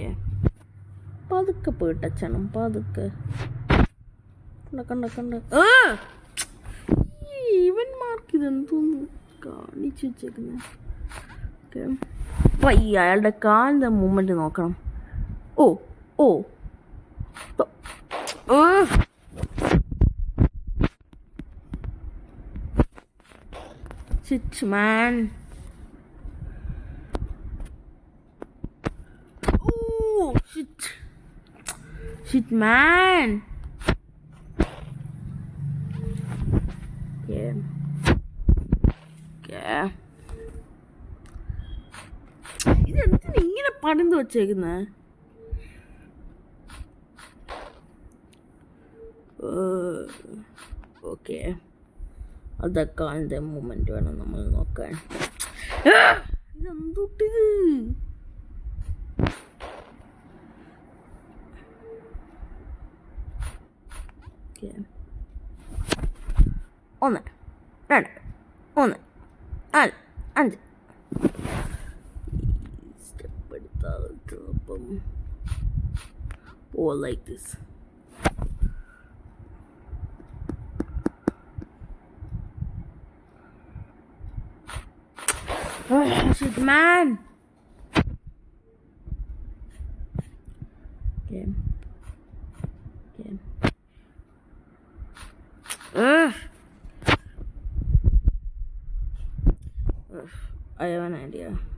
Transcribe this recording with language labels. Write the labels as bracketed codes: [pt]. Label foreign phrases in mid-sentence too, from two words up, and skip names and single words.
[ml] പതുക്കെ പോയിട്ടച്ചണം, പതുക്കെ. കണ്ട ഇവന്മാർക്ക് ഇതെന്തോന്ന് കാണിച്ചു വെച്ചേക്കുന്നത്. ഓക്കെ. അപ്പം ഈ അയാളുടെ കാലിൻ്റെ മൂവ്മെൻറ്റ് നോക്കണം. ഓ ഓ [en] shit man. Oh shit man. Yeah [ml] ഇതെന്തിനാ ഇങ്ങനെ പണിത് വെച്ചേക്കുന്നത്? ഓക്കെ. അതൊക്കെ അതിൻ്റെ മൂമെൻറ്റ് വേണം നമ്മൾ നോക്കാൻ. ഇതെന്തൂട്ടിത്? ഒന്ന് രണ്ട് മൂന്ന് നാല് അഞ്ച്. സ്റ്റെപ്പ് എടുത്താൽ [en] oh like this. Oh shit man. Okay. I have an idea.